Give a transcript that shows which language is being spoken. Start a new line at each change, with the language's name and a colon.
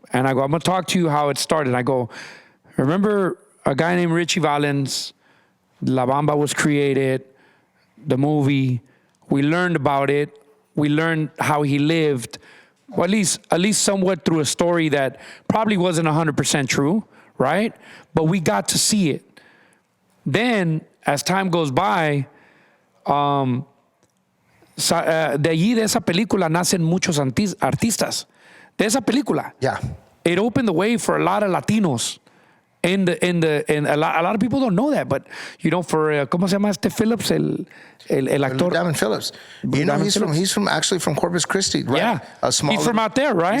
English: And I go, I'm gonna talk to you how it started. I go, remember a guy named Richie Valens? La Bamba was created, the movie. We learned about it. We learned how he lived. Well, at least somewhat through a story that probably wasn't 100% true, right? But we got to see it. Then, as time goes by,
Spanish: de allí, de esa película, nacen muchos artistas. De esa película.
English: Yeah. It opened the way for a lot of Latinos. And a lot of people don't know that, but for
Spanish: ¿cómo se llama este
English: Phillips,
Spanish: el actor?
English: Diamond Phillips. He's actually from Corpus Christi, right? Yeah, he's from out there, right?